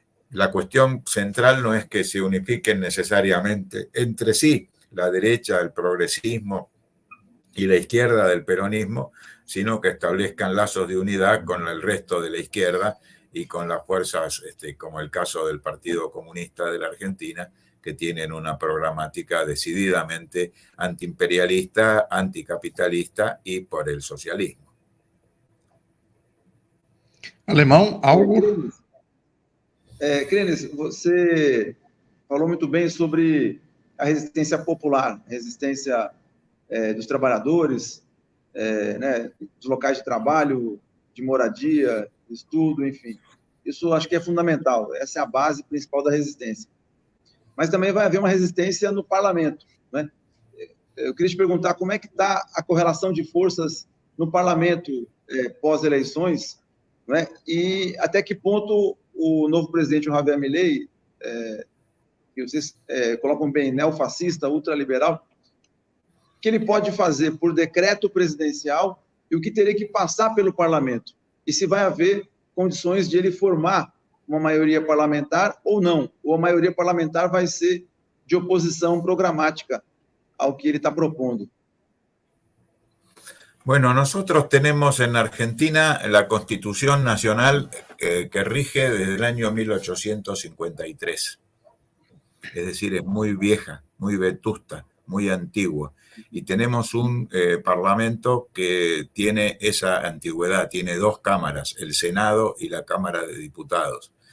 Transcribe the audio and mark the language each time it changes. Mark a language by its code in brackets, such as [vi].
[es] La cuestión central no es que se unifiquen necesariamente entre sí la derecha, el progresismo y la izquierda del peronismo, sino que establezcan lazos de unidad con el resto de la izquierda y con las fuerzas, como el caso del Partido Comunista de la Argentina, que tienen una programática decididamente antiimperialista, anticapitalista y por el socialismo. [pt] Alemão, algo? Krenes, você falou muito bem sobre a resistência popular, a resistência dos trabalhadores, né, dos locais de trabalho, de moradia, de estudo, enfim. Isso acho que é fundamental, essa é a base principal da resistência. Mas também vai haver uma resistência no parlamento, né? Eu queria te perguntar como é que está a correlação de forças no parlamento pós-eleições, né? E até que ponto o novo presidente, o Javier Milei, que vocês colocam bem, neofascista, ultraliberal, que ele pode fazer por decreto presidencial e o que teria que passar pelo parlamento. E se vai haver condições de ele formar uma maioria parlamentar ou não, ou a maioria parlamentar vai ser de oposição programática ao que ele está propondo. [es] Bueno, nosotros tenemos en Argentina la Constitución Nacional que rige desde el año 1853. Es decir, es muy vieja, muy vetusta, muy antigua. Y tenemos un parlamento que tiene esa antigüedad, tiene dos cámaras, el Senado y la Cámara de Diputados.